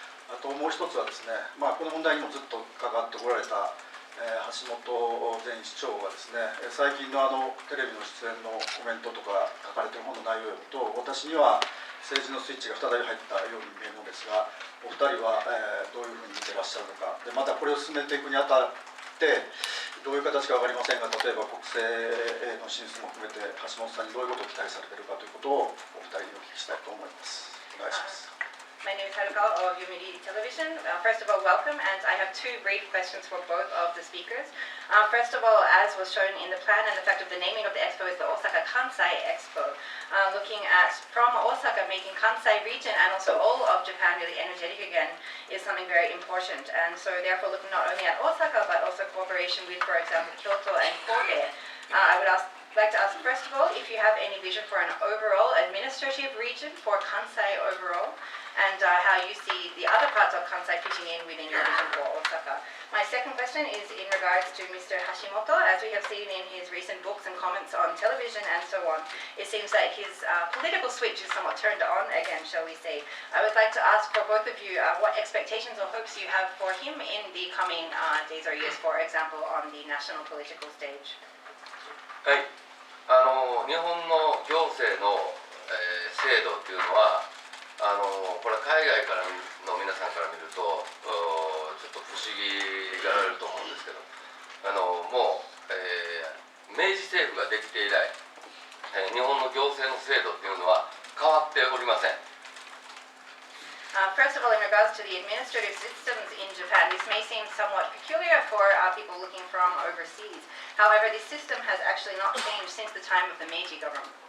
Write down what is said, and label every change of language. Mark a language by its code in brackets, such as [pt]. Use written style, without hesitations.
[ja] あともう一つはですね、この問題にもずっと関わってこられた橋本前市長がですね、最近のテレビの出演のコメントとか書かれている本の内容と私には政治のスイッチが再び入ったように見えるのですが、お二人はどういうふうに見てらっしゃるのか、でまたこれを進めていくにあたってどういう形か分かりませんが、例えば国政への進出も含めて橋本さんにどういうことを期待されているかということをお二人にお聞きしたいと思います。お願いします。 [en] My name is Haruka of Yomiuri Television. First of all, welcome, and I have two brief questions for both of the speakers. First of all, as was shown in the plan, and the fact of the naming of the expo is the Osaka Kansai Expo. Looking at from Osaka, making Kansai region and also all of Japan really energetic again is something very important. And so therefore looking not only at Osaka, but also cooperation with, for example, Kyoto and Kobe. I would like to ask, first of all, if you have any vision for an overall administrative region for Kansai overall, and how you see the other parts of Kansai fitting in within your vision for Osaka. My second question is in regards to Mr. Hashimoto. As we have seen in his recent books and comments on television and so on, it seems that his political switch is somewhat turned on again, shall we say. I would like to ask for both of you what expectations or hopes you have for him in the coming days or years, for example, on the national political stage. [ja] はい、日本の行政の、制度というのはこれは海外からの皆さんから見るとちょっと不思議がられると思うんですけど、もう、明治政府ができて以来、日本の行政の制度というのは変わっておりません。 [en] First of all, in regards to the administrative systems in Japan, this may seem somewhat peculiar for people looking from overseas. However, this system has actually not changed since the time of the Meiji government.